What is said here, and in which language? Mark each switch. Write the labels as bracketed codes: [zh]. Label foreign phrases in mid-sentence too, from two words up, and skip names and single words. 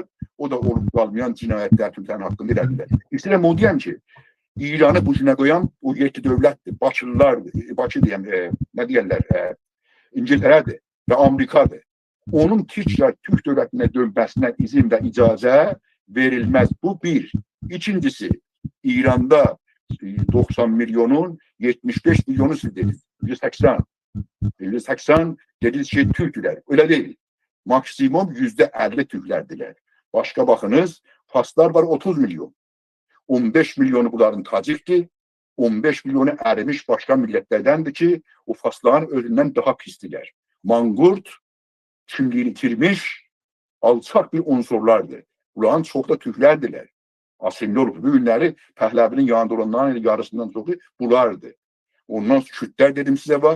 [az] O da olub qalmayan cinayətlər Türklərin haqqında elədilər. İstəyirəm o deyəm ki, İranı bu günə qoyan o 7 dövlətdir, Bakılılardır, Bakı deyəm, nə deyərlər, İngiltərədir və Amerikadır. Onun Türk dövlətinə dönməsinə izin və icazə verilməz. Bu bir. İkincisi, İranda 90 milyonun 75 milyonu siz dediniz. 180 dediniz ki, Türklər. [tr] Öyle değil. [az] Maksimum %50 Türklərdirlər. [tr] Başka bakınız, [az] Faslar var 30 milyon. 15 milyonu bunların Tacikdir. 15 milyonu ərimiş başka millətlərdəndir ki, o Fasların özündən daha pisdiler. [tr] Manqurt, kimliğini itirmiş, alçaq bir unsurlardır. [az] Bunların çox da Türklərdirlər. Asimli olub. Bu günləri Pəhləvinin yanında olanların yarısından çoxu bunlardır. Ondan Kürtlər dedim sizə var.